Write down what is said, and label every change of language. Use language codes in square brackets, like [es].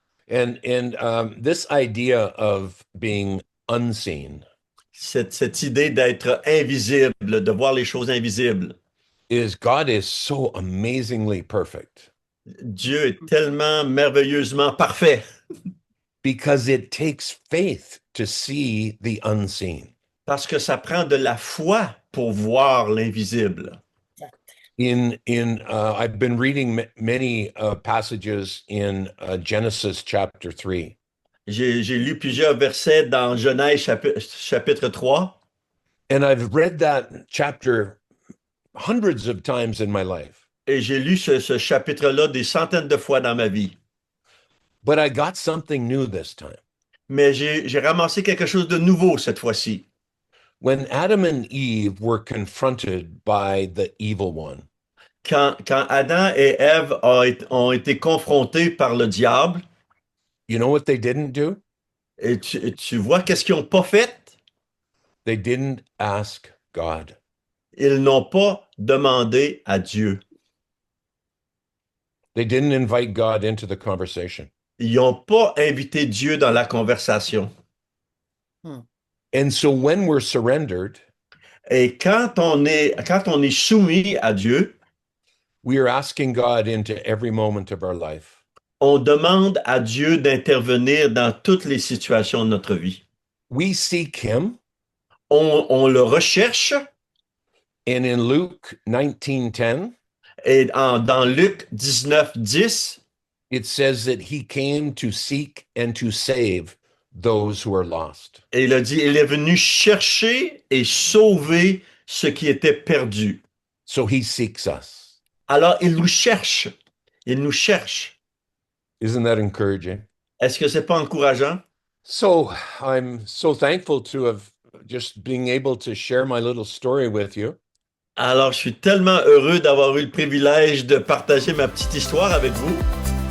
[en] And this idea of being unseen [fr] Cette idée d'être invisible, de voir les choses invisibles. [en] God is so amazingly perfect. [fr] Dieu est tellement merveilleusement parfait. [en] Because it takes faith to see the unseen. [fr] Parce que ça prend de la foi pour voir l'invisible. [en] I've been reading many passages in Genesis chapter 3. [fr] J'ai lu plusieurs versets dans Genèse chapitre 3. [en] And I've read that chapter hundreds of times in my life. [fr] Et j'ai lu ce chapitre-là des centaines de fois dans ma vie. [en] But I got something new this time. [fr] Mais j'ai ramassé quelque chose de nouveau cette fois-ci. [en] When Adam and Eve were confronted by the evil one, [fr] Quand Adam et Ève ont été confrontés par le diable, [en] you know what they didn't do? [fr] et tu vois qu'est-ce qu'ils n'ont pas fait? [en] They didn't ask God. [fr] Ils n'ont pas demandé à Dieu. [en] They didn't invite God into the conversation. [fr] Ils n'ont pas invité Dieu dans la conversation. [en] And so when we're surrendered, [fr] Et quand on est soumis à Dieu, [en] we are asking God into every moment of our life. [fr] on demande à Dieu d'intervenir dans toutes les situations de notre vie. [en] We seek him. [fr] On le recherche. [en] And in Luke 19:10, [fr] Et dans Luc 19:10, [en] it says that he came to seek and to save those who are lost. [fr] et il a dit, il est venu chercher et sauver ce qui était perdu. [en] So he seeks us. [fr] Alors, il nous cherche. Il nous cherche. [en] Isn't that encouraging? [fr] Est-ce que c'est pas encourageant? [en] So I'm so thankful to have just being able to share my little story with you. [fr] Alors, je suis tellement heureux d'avoir eu le privilège de partager ma petite histoire avec vous.